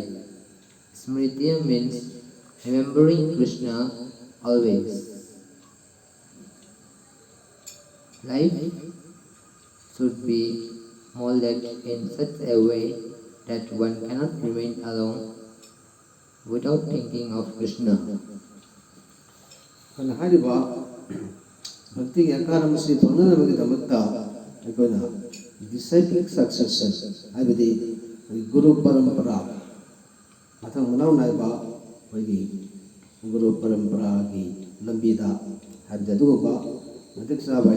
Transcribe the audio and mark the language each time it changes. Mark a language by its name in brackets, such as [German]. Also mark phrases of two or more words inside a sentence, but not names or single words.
[English] Smritya means remembering Krishna always. Life should be molded in such a way that one cannot remain alone without thinking of Krishna. [Manipuri] kana hariba bhakti gi akaram si thonana bagi damakta aikoina [English] disciplic succession [Manipuri] haibadi guru parampara mathang manau naiba bagi guru parampara gi lambida habda duba matik sabai